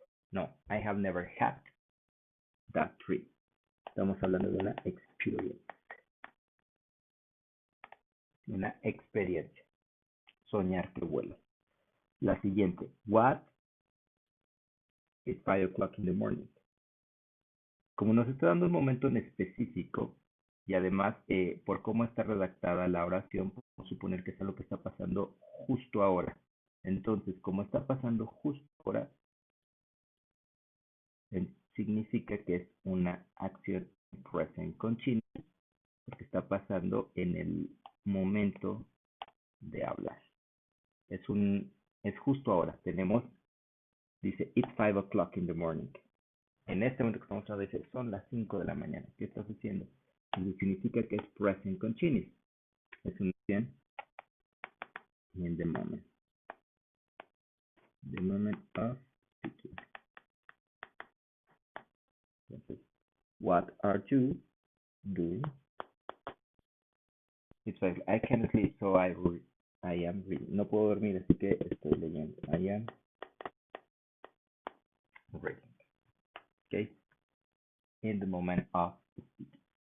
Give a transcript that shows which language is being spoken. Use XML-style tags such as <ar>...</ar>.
<en>No, I have never had that trip.</en> <es>Estamos hablando de una experience. Una experiencia. Soñar que vuela. La siguiente.</es> <en>What is 5 o'clock in the morning?</en> <es>Como nos está dando un momento en específico y además por cómo está redactada la oración, podemos suponer que es algo que está pasando justo ahora. Entonces, como está pasando justo ahora, significa que es una acción present continuous porque está pasando en el momento de hablar. Es justo ahora.</es> <en>Dice, it's 5 o'clock in the morning.</en> <es>En este momento que estamos hablando, dice, son las 5 de la mañana. ¿Qué estás haciendo? Y significa que es present continuous. Es una acción</es> <en>in the moment. The moment of speaking. Entonces, what are you doing? It's like, I can't sleep, so I am reading.</en> <es>No puedo dormir, así que estoy leyendo.</es> <en>I am reading. Okay, in the moment of speaking.</en>